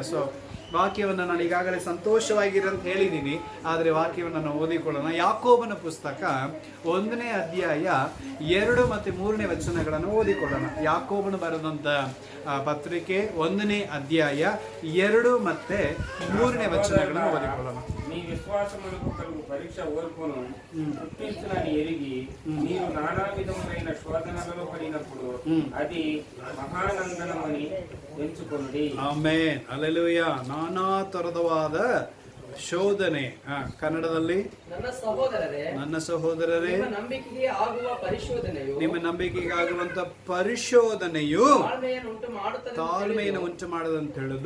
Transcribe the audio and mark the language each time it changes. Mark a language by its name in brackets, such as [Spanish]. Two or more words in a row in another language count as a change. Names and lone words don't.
[Kannada] ಸೊ ವಾಕ್ಯವನ್ನು ನಾನು ಈಗಾಗಲೇ ಸಂತೋಷವಾಗಿರಿ ಅಂತ ಹೇಳಿದ್ದೀನಿ, ಆದರೆ ವಾಕ್ಯವನ್ನು ನಾವು ಓದಿಕೊಳ್ಳೋಣ. ಯಾಕೋಬನ ಪುಸ್ತಕ 1ನೇ ಅಧ್ಯಾಯ 2 ಮತ್ತು 3ನೇ ವಚನಗಳನ್ನು ಓದಿಕೊಳ್ಳೋಣ. ಯಾಕೋಬನು ಬರೆದಂಥ ಪತ್ರಿಕೆ 1ನೇ ಅಧ್ಯಾಯ 2 ಮತ್ತು 3ನೇ వచనಗಳನ್ನು ಓದಿಕೊಳ್ಳೋಣ. [Telugu] నీ విశ్వాసమునకు కలుగు పరీక్ష ఓర్పును పుట్టించునని ఎరిగి నీవు నానా విధములైన శోధనలలో పడినప్పుడు అది మహానందనమని ఎంచుకొనుడి. [Kannada] ಆಮೆನ್, ಹಲ್ಲೆಲೂಯಾ. ನಾನಾ ತರದವಾದ ಶೋಧನೆ. ಕನ್ನಡದಲ್ಲಿ ನನ್ನ ಸಹೋದರರೇ ನಿಮ್ಮ ನಂಬಿಕೆಗೆ ಆಗುವಂತ ಪರಿಶೋಧನೆಯು ತಾಳ್ಮೆಯನ್ನು ಉಂಟು ಮಾಡದಂತ ಹೇಳುದು.